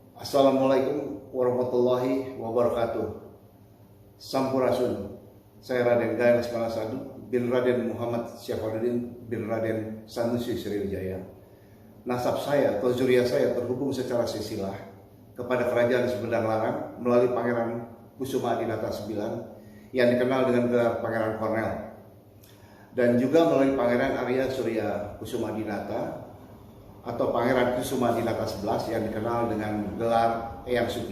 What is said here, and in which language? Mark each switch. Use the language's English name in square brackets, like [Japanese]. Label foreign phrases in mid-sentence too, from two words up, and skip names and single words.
[Arabic] السلام عليكم ورحمة الله وبركاته. [Sundanese] Sampurasun. [Indonesian] Saya Raden Gaya Lesmana Sadu bin Raden Muhammad Syafaruddin bin Raden Sanusi Sriwijaya. Nasab saya atau zuriat saya terhubung secara silsilah kepada Kerajaan Sumedang Larang melalui Pangeran Kusuma Adinata IX yang dikenal dengan gelar Pangeran Kornel, dan juga melalui Pangeran Arya Surya Kusuma Adinata atau Pangeran Kusuma Adinata XI yang dikenal dengan gelar Eyang Sugih.